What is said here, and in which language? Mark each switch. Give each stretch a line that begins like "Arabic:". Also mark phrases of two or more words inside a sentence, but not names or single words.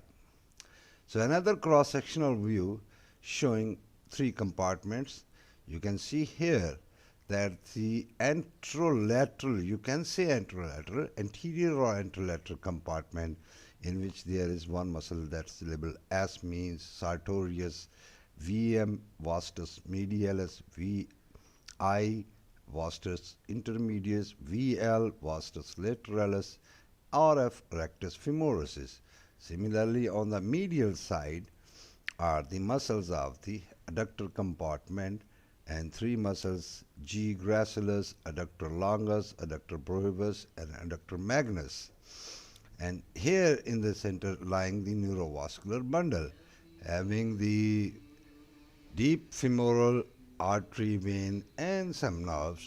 English: So another cross-sectional view showing three compartments. You can see here that the anterolateral, you can say anterolateral, anterior or anterolateral compartment, in which there is one muscle that's labeled S, means Sartorius, VM vastus medialis, VI vastus intermedius, VL vastus lateralis, RF rectus femoris. Similarly, on the medial side are the muscles of the adductor compartment, and three muscles, G gracilis, adductor longus, adductor prohibus, and adductor magnus. And here in the center lying the neurovascular bundle, having the deep femoral artery, vein, and some nerves.